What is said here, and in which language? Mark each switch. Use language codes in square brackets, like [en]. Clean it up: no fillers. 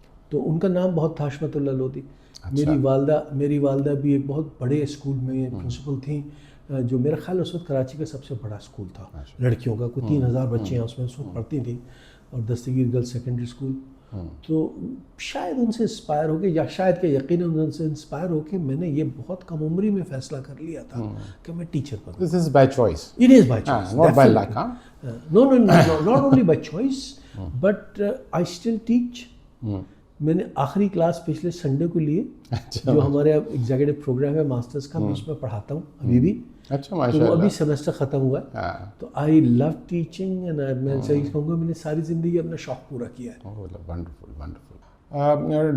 [ur] تو ان کا نام بہت تھا، حشمت اللہ لودھی. میری والدہ بھی ایک بہت بڑے اسکول میں پرنسپل تھیں، جو میرا خیال اس وقت کراچی کا سب سے بڑا اسکول تھا لڑکیوں کا. کوئی 3000 بچے ہیں اس میں اس وقت پڑھتی تھیں، اور دستگیر گرلز سیکنڈری اسکول. تو شاید ان سے انسپائر ہو کے، یا شاید کہ یقیناً ان سے انسپائر ہو کے میں نے یہ بہت کم عمری میں فیصلہ کر لیا تھا کہ میں teacher Bannu. [en] This is by choice. It is by choice. Not by luck, huh? No, not only by choice, but I still teach. [ur] میں نے آخری کلاس پچھلے سنڈے کو لیے، جو ہمارے اب ایگزیکٹو پروگرام ہے ماسٹرز کا، میں اس میں پڑھاتا ہوں ابھی بھی. اچھا، تو ابھی سیمسٹر ختم ہوا ہے. تو [en] I love teaching, [ur] اینڈ میں صحیح کہوں گا میں نے ساری زندگی اپنا شوق پورا کیا ہے. [en] Wonderful wonderful.